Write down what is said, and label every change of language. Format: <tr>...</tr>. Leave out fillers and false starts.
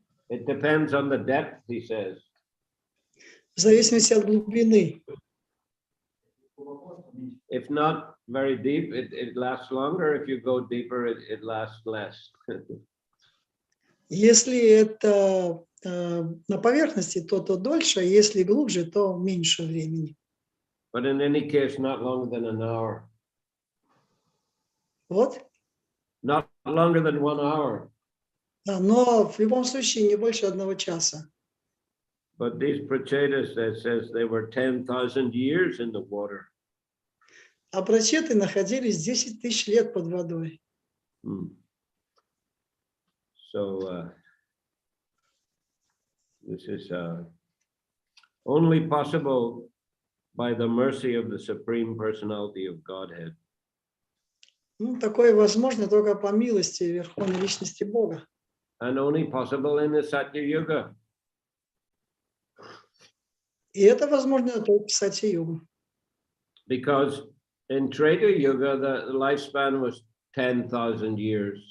<en>It depends on the depth, he says.</en> <ru>В зависимости от глубины.</ru> <en>If not very deep, it lasts longer. If you go deeper, it lasts less.</en> <ru>Если это на поверхности, то дольше, если глубже, то меньше времени.</ru> <en>But in any case, not longer than an hour.</en> <ru>Вот.</ru> <en>not longer than 1 hour.</en> <ru>Да, но в любом случае не больше 1 часа.</ru> <en>But these prachetas, that says they were 10,000 years in the water.</en> <ru>А прачеты находились 10 тысяч лет под водой.</ru> <en>So this is only possible by the mercy of the Supreme Personality of Godhead.</en> <ru>Ну, такое возможно только по милости Верховной Личности Бога.</ru> <en>And only possible in the Satya Yuga.</en> <ru>И это возможно только в Сатья-югу.</ru> <en>Because in Treta Yuga, the lifespan was 10,000 years.</en>